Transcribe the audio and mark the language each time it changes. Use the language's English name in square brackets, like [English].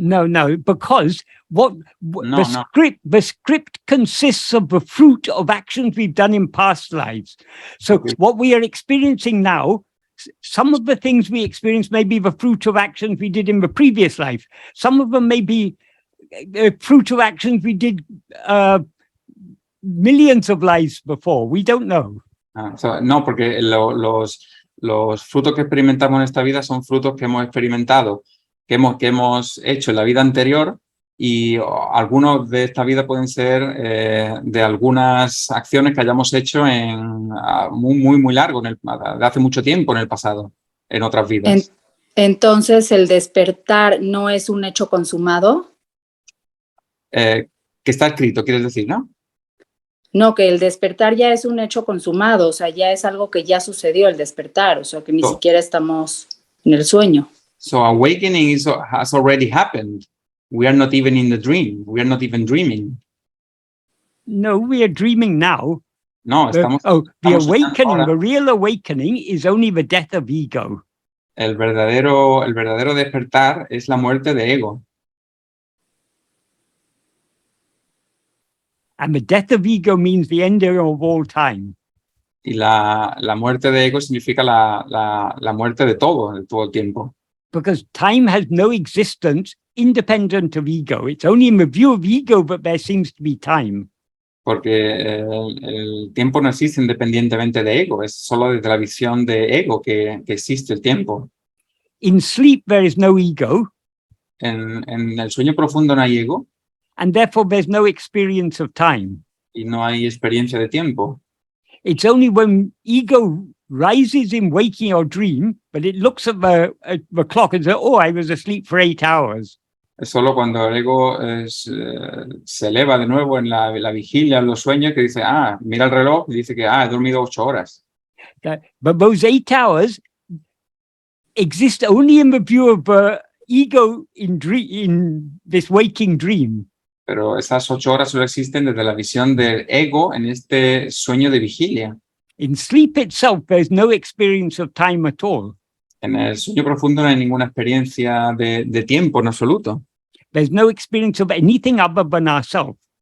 [English] No, because the script consists of the fruit of actions we've done in past lives. So what we are experiencing now, some of the things we experience may be the fruit of actions we did in the previous life. Some of them may be fruit of actions we did millions of lives before. We don't know. [Spanish] No, porque los frutos que experimentamos en esta vida son frutos que hemos experimentado, que hemos hecho en la vida anterior, y algunos de esta vida pueden ser de algunas acciones que hayamos hecho muy largo, de hace mucho tiempo en el pasado, en otras vidas. Entonces, ¿el despertar no es un hecho consumado? Que está escrito, quieres decir, ¿no? No, que el despertar ya es un hecho consumado, o sea, ya es algo que ya sucedió el despertar, o sea, que ni siquiera estamos en el sueño. [English] So awakening has already happened. We are not even in the dream. We are not even dreaming. No, we are dreaming now. [Spanish] No, estamos. [English] The awakening, the real awakening is only the death of ego. [Spanish] El verdadero despertar es la muerte de ego. [English] And the death of ego means the ending of all time. [Spanish] Y la muerte de ego significa la muerte de todo el tiempo. [English] because time has no existence independent of ego. It's only in the view of ego that there seems to be time. [Spanish] Porque el tiempo no existe independientemente de ego, es solo desde la visión de ego que existe el tiempo. [English] In sleep, there is no ego. [Spanish] En el sueño profundo no hay ego. [English] And therefore, there's no experience of time. [Spanish] Y no hay experiencia de tiempo. [English] It's only when ego rises in waking or dream, but it looks at the clock and says, oh, I was asleep for 8 hours. [Spanish] Es solo cuando el ego se eleva de nuevo en la vigilia, en los sueños, que dice, mira el reloj y dice que, he dormido 8 horas. [English] But those 8 hours exist only in the view of ego in this waking dream. [Spanish] Pero esas 8 horas solo existen desde la visión del ego en este sueño de vigilia. [English] In sleep itself, there's no experience of time at all. [Spanish] En el sueño profundo no hay ninguna experiencia de tiempo en absoluto. [English] There's no experience of anything other than ourselves.